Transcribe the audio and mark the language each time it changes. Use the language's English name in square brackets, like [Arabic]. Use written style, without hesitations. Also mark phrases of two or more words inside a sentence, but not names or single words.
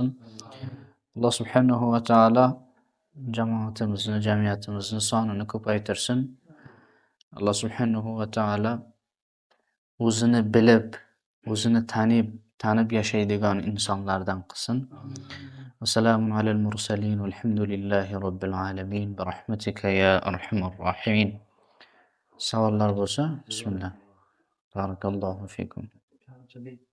[Uzbek] Alloh subhanahu va taolo jamoatimizni, jamiyatimizni sonini ko'paytirsin. Alloh subhanahu va taolo o'zini bilib, o'zini tanib yashaydigan insonlardan qilsin. [Arabic] السلام على المرسلين والحمد لله رب العالمين برحمتك يا أرحم الراحمين. [Uzbek] Savollar bo'lsa, bismillah. [Arabic] بارك الله فيكم.